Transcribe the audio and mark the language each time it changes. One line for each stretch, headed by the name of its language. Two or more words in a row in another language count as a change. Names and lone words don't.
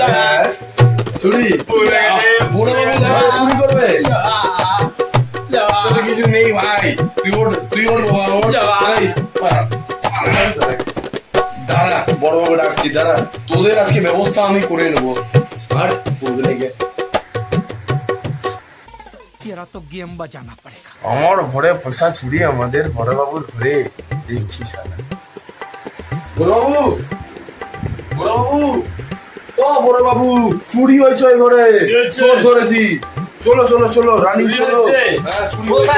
Bangla: চুরি বড় বাবু চুরি করবে? তোর কিছু নেই ভাই, তুই ওর বাবা ওর। এই, দাঁড়া বড় বাবু ডাকছি, দাঁড়া তোদের আজকে ব্যবস্থা আমি করে নেবো। আর বলতে লেগে
Hindi: तेरा तो गेम बजाना पड़ेगा।
Bangla: আমার ঘরে পয়সা চুরি, আমাদের বড় বাবুর ঘরে দেখছি সারা। বড় বাবু, বড় বাবু, ও বড় বাবু, চুরি হয়েছে ওই ঘরে, কি হয়েছে? চোর ধরেছি। চলো চলো চলো রানী, চুরি চলো। হয়েছে? হ্যাঁ চুরি কোথায়